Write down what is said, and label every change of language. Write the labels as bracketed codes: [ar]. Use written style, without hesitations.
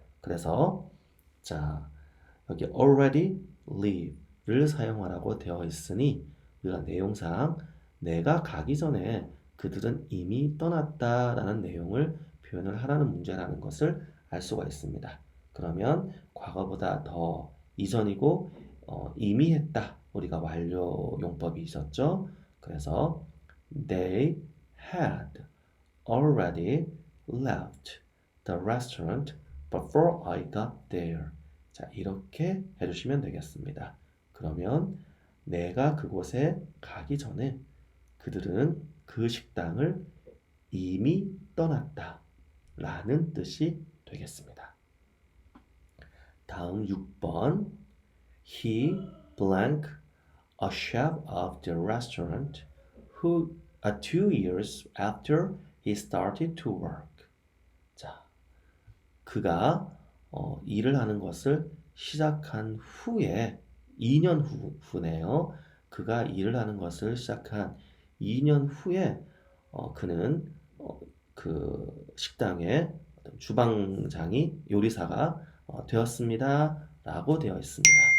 [ko] 그래서 자, 여기 already leave를 사용하라고 되어 있으니 우리가 내용상 내가 가기 전에 그들은 이미 떠났다라는 내용을 표현을 하라는 문제라는 것을 알 수가 있습니다. 그러면 과거보다 더 이전이고 이미 했다. 우리가 완료 용법이 있었죠. 그래서 [en] they had already left the restaurant before I got there. [ko] 자, 이렇게 해주시면 되겠습니다. 그러면 내가 그곳에 가기 전에 그들은 그 식당을 이미 떠났다 라는 뜻이 되겠습니다. 다음 6번 [en] He blank a chef of the restaurant who 2 years after he started to work. [ko] 자, 그가 일을 하는 것을 시작한 후에 2년 후네요. 그가 일을 하는 것을 시작한 2년 후에 그는 그 식당의 주방장이 요리사가 되었습니다. 라고 되어 있습니다.